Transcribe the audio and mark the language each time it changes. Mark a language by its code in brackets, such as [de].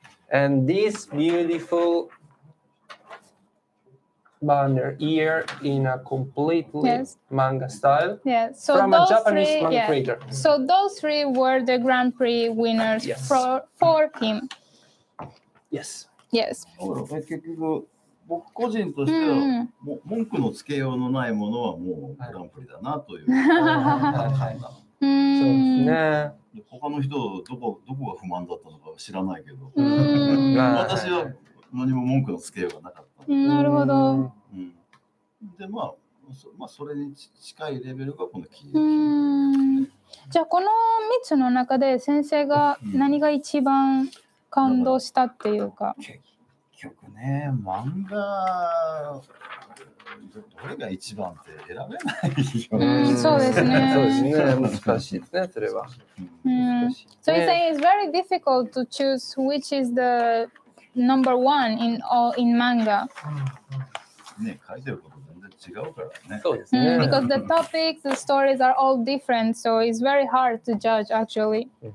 [en] And this beautiful banner here in a completely manga style. Yeah. So from those a Japanese three, manga creator. So those 3 were the Grand Prix winners for him. Yes. Yes. [ja] 結局僕個人としては文句のつけようのないものはもうグランプリだなという判断。そうですね。他の人どこが不満だったのか知らないけど、私は何も文句のつけようがなかった。なるほど。でまあそれに近いレベルがこの黄色。じゃあこの3つの中で先生が何が一番感動したっていうか。結局ね、漫画どれが一番って選べないよ。そうですね。そうですね。難しいですね、それは。 [en] So he's saying it's very difficult to choose which is the number one in manga. [ja] ね、書いてること全然違うからね。そうですね。 [en] Because the topics, the stories are all different, so it's very hard to judge actually.